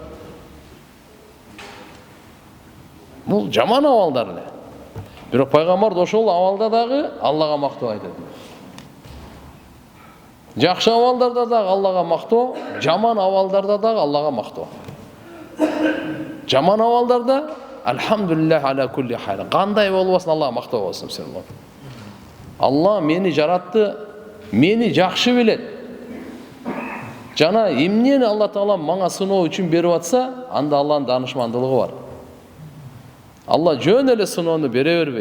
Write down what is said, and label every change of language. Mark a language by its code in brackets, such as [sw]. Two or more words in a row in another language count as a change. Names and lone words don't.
[ky] Бул жаман абалдар эле. Бирок пайгамбар ошол абалда дагы Аллага мактоо айтат. Жакшы абалдарда дагы Аллага мактоо, жаман абалдарда дагы Аллага мактоо. Жаман абалдарда [ar] الحمد لله على كل حال. [ky] Кандай болбосун Аллага мактоо болсун. Алла мени жаратты, мени жакшы билет. Жана эмнени Алла Таала мага сыноо үчүн берип атса, анда Алланын данышмандылыгы бар. Алла жөн эле сыноону бере бербейт.